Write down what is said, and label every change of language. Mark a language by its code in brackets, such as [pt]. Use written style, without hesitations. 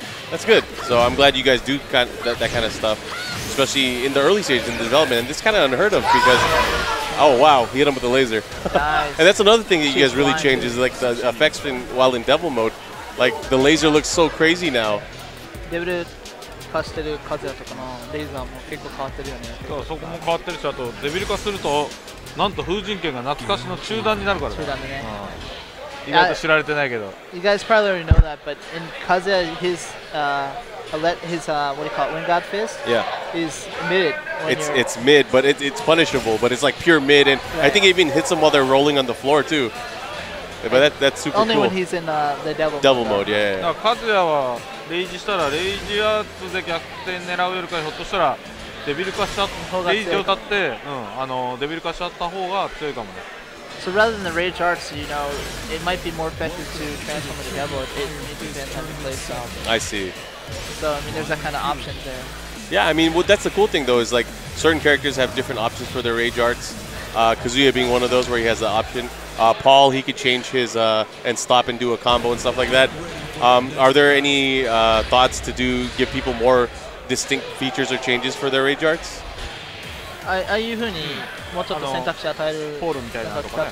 [en] That's good. So I'm glad you guys do that kind of stuff, especially in the early stages in the development. And this is kind of unheard of because, oh wow, he hit him with a laser. Nice. And that's another thing that you guys really Keep change is like the effects while in devil mode. Like the laser looks so crazy now. [ja] レベル化してる数やとかのレーザーも結構変わってるよね。そうそこも変わってるし、あとデビル化するとなんと風神剣が懐かしの中段になるからね。中段でね。意外と知られてないけど。 [en] You guys probably already know that, but in Kazuya, his what do you call it, Wind God Fist? Yeah. Is mid. It's mid, but it's punishable. But it's like pure mid, and I think it even hits them while they're rolling on the floor too. But that's super Only cool. when he's in the devil mode, yeah. [ja] だからカズヤはレイジしたらレイジアーツで逆転狙うよりかひょっとしたらデビル化しちゃってレイジを立って、デビル化しちゃった方が強いかもね。 [en] So rather than the rage arts, it might be more effective to transform into devil. It depends on the play style. I see. So I mean, there's that kind of option there. Yeah, I mean, that's the cool thing though is like certain characters have different options for their rage arts. Kazuya being one of those where he has the option. Paul, he could change his and stop and do a combo and stuff like that. Are there any thoughts to give people more distinct features or changes for their rage arts? [ja] ああいう風にもうちょっと選択肢与えるポールみたいなのとかね。